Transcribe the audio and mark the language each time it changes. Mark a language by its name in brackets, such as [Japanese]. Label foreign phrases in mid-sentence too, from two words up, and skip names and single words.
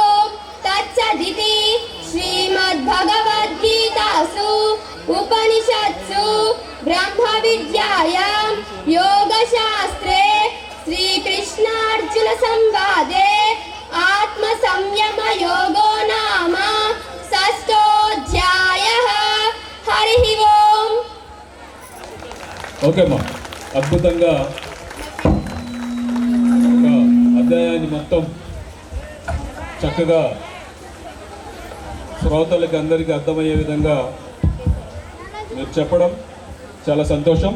[Sanskrit] तत्सदिति श्रीमद्भगवद्गीतासु उपनिषत्सु ब्रह्मविद्यायां योगशास्त्रे श्रीकृष्णार्जुन संवादे आत्मसंयमयोगो नाम षष्ठोऽध्यायः हरिः ओम्। [Telugu] ఓకే అమ్మా, అద్భుతంగా ఒక అధ్యాయాన్ని మొత్తం చక్కగా శ్రోతలకి అందరికీ అర్థమయ్యే విధంగా మీరు చెప్పడం చాలా సంతోషం.